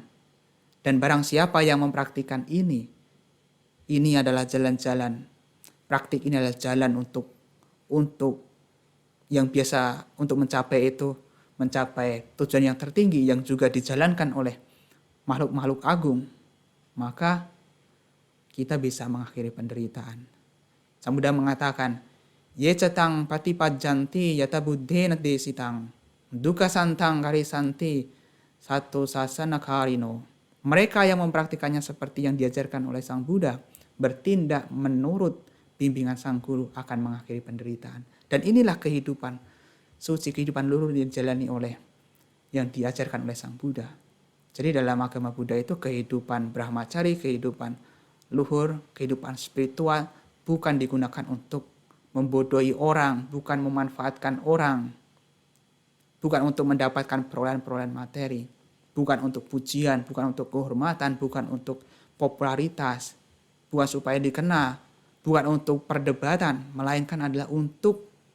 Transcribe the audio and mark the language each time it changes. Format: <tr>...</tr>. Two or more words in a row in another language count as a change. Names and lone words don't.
<id>Dan barang siapa yang mempraktikkan ini adalah jalan-jalan, praktik ini adalah jalan untuk yang biasa untuk mencapai itu, mencapai tujuan yang tertinggi yang juga dijalankan oleh makhluk-makhluk agung, maka kita bisa mengakhiri penderitaan. Sang Buddha mengatakan,</id> <pi>Ye cetang patipajanti yata buddhena desitang, duka santang karisanti satu sasana karino.</pi> <id>Mereka yang mempraktikannya seperti yang diajarkan oleh Sang Buddha, bertindak menurut bimbingan Sang Guru akan mengakhiri penderitaan. Dan inilah kehidupan suci, kehidupan luhur yang dijalani oleh, yang diajarkan oleh Sang Buddha. Jadi dalam agama Buddha itu kehidupan brahmacari, kehidupan luhur, kehidupan spiritual bukan digunakan untuk membodohi orang, bukan memanfaatkan orang, bukan untuk mendapatkan perolehan-perolehan materi, bukan untuk pujian, bukan untuk kehormatan, bukan untuk popularitas, bukan supaya dikenal, bukan untuk perdebatan, melainkan adalah untuk</id>